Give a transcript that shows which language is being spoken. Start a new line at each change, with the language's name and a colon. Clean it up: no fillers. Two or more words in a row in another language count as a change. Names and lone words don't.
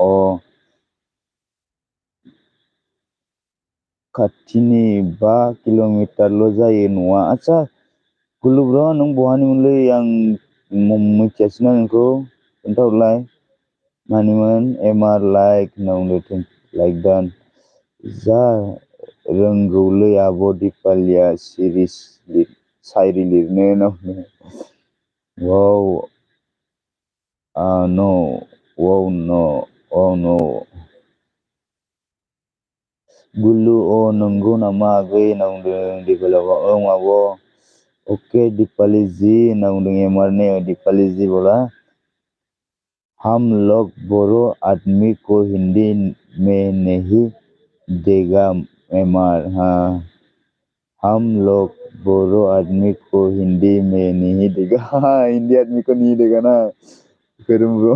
Bodo: खाथिनि 5 किल'मिटारल' जायो न'आ आदसा गुल्लु ब्र नों बहानिमोनलै आं मिथियासैना नोंखौ खोन्थाहरलाय मानिमोन एमआर लाइक होनना बुंदों लाइक दान जा रोंगौलै आब' दिपालिया सायरि लिरनो होनना बुंदों वाव नो वाव नो गुल्लु नंगौ नामा आगै होनना बुंदों दिपालिया आब' ओके दीपाली जी होनना बुंदों
Hindi: एमआर ने दीपाली जी बोला हम लोग बोरो आदमी को हिंदी में नहीं देगा एमआर हाँ हम लोग बोरो आदमी को हिंदी में नहीं देगा। हिंदी आदमी को नहीं देगा ना करूँ ब्रो।